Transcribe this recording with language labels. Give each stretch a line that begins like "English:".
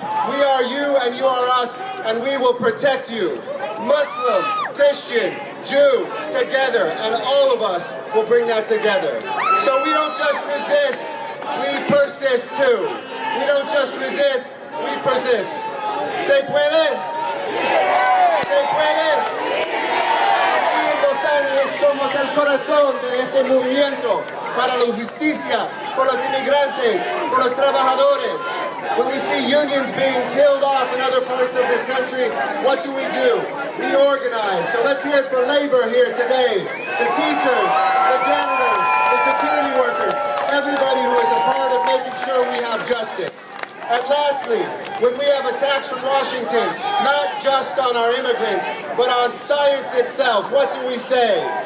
English: We are you and you are us, and we will protect you. Muslim, Christian, Jew, together, and all of us will bring that together. So we don't just resist, we persist too. We don't just resist, we persist.
Spanish: ¿Se puede? ¿Se puede? Aquí en Los Ángeles somos el corazón de este movimiento para la justicia, por los inmigrantes, por los trabajadores.
English: When we see unions being killed off in other parts of this country, what do? We organize. So let's hear it for labor here today. The teachers, the janitors, the security workers, everybody who is a part of making sure we have justice. And lastly, when we have attacks from Washington, not just on our immigrants, but on science itself, what do we say?